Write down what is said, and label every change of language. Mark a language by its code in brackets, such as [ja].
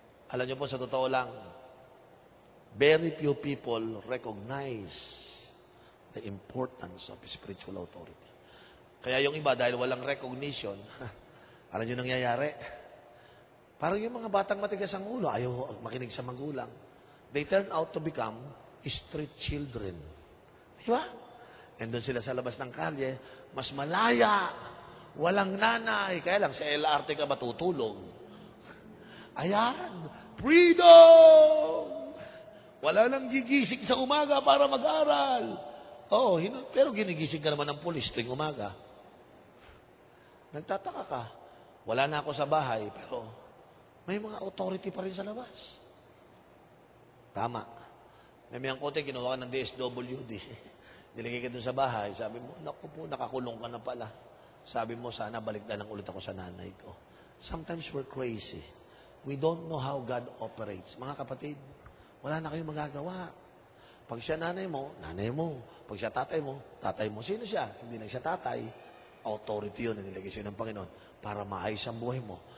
[tl] Alam niyo po, sa totoo lang, [en] very few people recognize the importance of spiritual authority. [tl] Kaya yung iba, dahil walang recognition, alam niyo nangyayari? Parang yung mga batang matigas ang ulo, ayaw makinig sa magulang. [en] They turn out to become street children. [tl] Di ba? And doon sila sa labas ng kalye, mas malaya, walang nanay. Kaya lang, sa LRT ka matutulog. Ayan, freedom! Wala nang gigising sa umaga para mag-aral. Pero ginigising ka naman ng pulis tuwing umaga. Nagtataka ka. Wala na ako sa bahay, pero may mga authority pa rin sa labas. Tama. May mayang kote, ginawa ka ng DSWD. Nilagay ka dun sa bahay. Sabi mo, naku po, nakakulong ka na pala. Sabi mo, sana balik na lang ulit ako sa nanay ko. [en] Sometimes we're crazy. We don't know how God operates. [tl] Mga kapatid, wala na kayong magagawa. Pag siya nanay mo, nanay mo. Pag siya tatay mo. Sino siya? Hindi lang siya tatay. Authority yun na nilagay sa'yo ng Panginoon para maayos ang buhay mo.